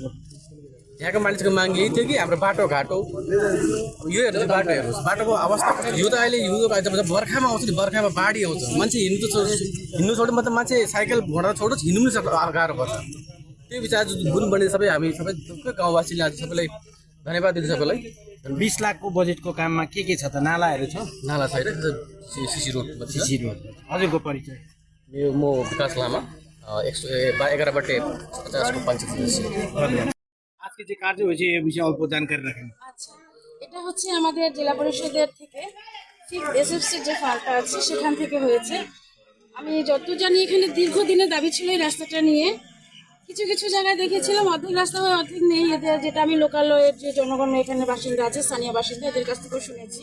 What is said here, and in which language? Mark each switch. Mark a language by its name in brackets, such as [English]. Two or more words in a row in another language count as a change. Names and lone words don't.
[Nepali] यहाँको मानिसको माग यही थियो कि हाम्रो बाटोघाटो, यो हेर्नुहोस्, बाटो हेर्नुहोस्, बाटोको अवस्था यो त अहिले जब बर्खामा आउँछ नि, बर्खामा बाढी आउँछ, मान्छे हिँड्नु छोड्यो, मतलब मान्छे साइकल घोडा छोडोस्, हिँड्नु पनि गाह्रो पर्छ। त्यो विचार जुन बने सबै हामी सबै गाउँवासीले आज सबैलाई धन्यवाद दिन्छु। सबैलाई 20 लाखको बजेटको काममा के छ त? नालाहरू छ? नाला छैन, सिसी रोड। हजुरको परिचय? यो म विकास लामा, 11/50 [Bangla] পঞ্চায়েত সদস্য। আজকে যে কার্য হয়েছে এই বিষয়ে অল্প জানকারি রাখেন। আচ্ছা, এটা হচ্ছে আমাদের জেলা পরিষদের থেকে [English] fifth SFCর [Bangla] যে ফান্ডটা আছে সেখান থেকে হয়েছে। আমি যত জানি এখানে দীর্ঘদিনের দাবি ছিল এই রাস্তাটা নিয়ে। কিছু কিছু জায়গায় দেখেছিলাম অর্ধেক রাস্তা হয় অর্ধেক নেই, এদের যেটা আমি লোকালয়ের যে জনগণ এখানে বাসিন্দা আছে, স্থানীয় বাসিন্দা, এদের কাছ থেকেও শুনেছি।